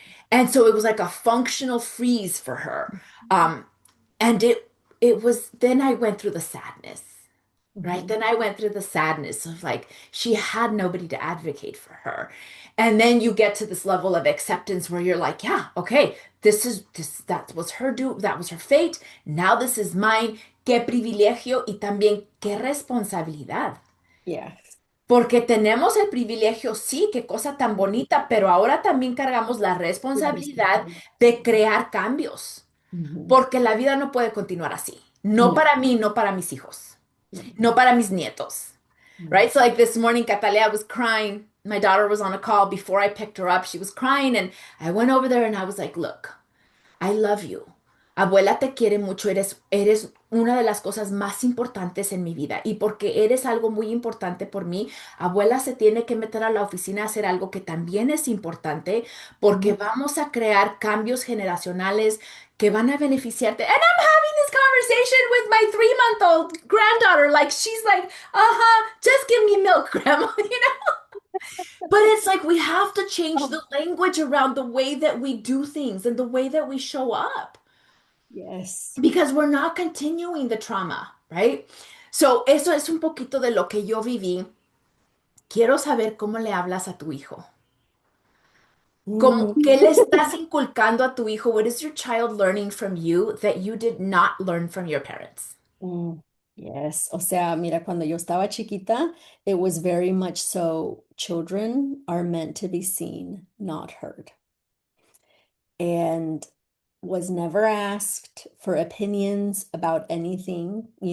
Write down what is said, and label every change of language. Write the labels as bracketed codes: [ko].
[en] And so it was like a functional freeze for her. Um, and it was then I went through the sadness, right? Mhm. Then I went through the sadness of like she had nobody to advocate for her. And then you get to this level of acceptance where you're like, yeah, okay, that was her that was her fate. Now this is mine. [es] Qué privilegio y también qué responsabilidad. [en] Yeah. [es] Porque tenemos el privilegio, sí, qué cosa tan bonita, pero ahora también cargamos la responsabilidad de crear cambios, Mhm. porque la vida no puede continuar así. No No. para mí, no para mis hijos, No. no para mis nietos. No. [en] Right? So like this morning, Catalea was crying. My daughter was on a call before I picked her up. She was crying and I went over there and I was like, look, I love you. [es] Abuela te quiere mucho, eres una de las cosas más importantes en mi vida y porque eres algo muy importante por mí, abuela se tiene que meter a la oficina a hacer algo que también es importante porque Mhm. vamos a crear cambios generacionales que van a beneficiarte. [en] And I'm having this conversation with my 3-month-old granddaughter. Like she's like, uh-huh, just give me milk, grandma, But it's like we have to change Oh, the language around the way that we do things and the way that we show up yes. because we're not continuing the trauma, right? [es] So, eso es un poquito de lo que yo viví. Quiero saber cómo le hablas a tu hijo. Mm. ¿Qué le estás inculcando a tu hijo? [en] What is your child learning from you that you did not learn from your parents? Mm. Yes. [es] O sea, mira, cuando yo estaba chiquita, [en] it was very much so children are meant to be seen, not heard. And was never asked for opinions about anything.